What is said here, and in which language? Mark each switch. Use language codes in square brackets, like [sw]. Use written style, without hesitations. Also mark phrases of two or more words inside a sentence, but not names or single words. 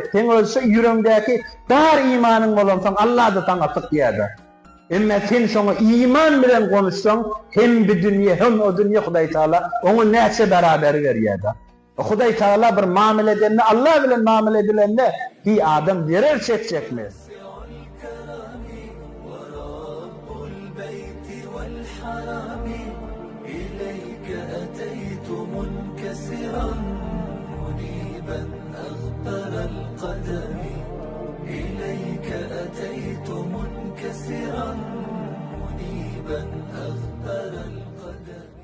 [tk] Teň ölse ýüregiňdäki dar imanyň bolansaň Allah da taňa tyk diýär. Emme sen şoňa iman bilen konuşsaň, hem bu dünýä hem o dünýä Hudaý Taala oňa näçe beraber berýär. Hudaý Taala bir muamele edende Allah bilen muamele edilende bir adam birer çekmez. [ar] إليك أتيت منكسرا منيبا أغبر القدم